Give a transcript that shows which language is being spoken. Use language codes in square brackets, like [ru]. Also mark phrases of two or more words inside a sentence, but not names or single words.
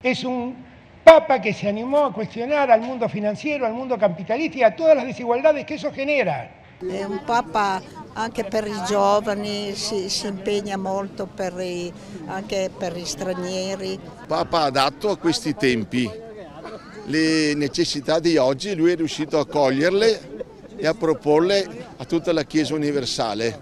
[es] Es un papa que se animó a cuestionar al mundo financiero, al mundo capitalista y a todas las desigualdades que eso genera. [it] È un papa anche per i giovani, si impegna molto anche per gli stranieri. Papa adatto a questi tempi, le necessità di oggi lui è riuscito a coglierle e a proporle a tutta la Chiesa universale.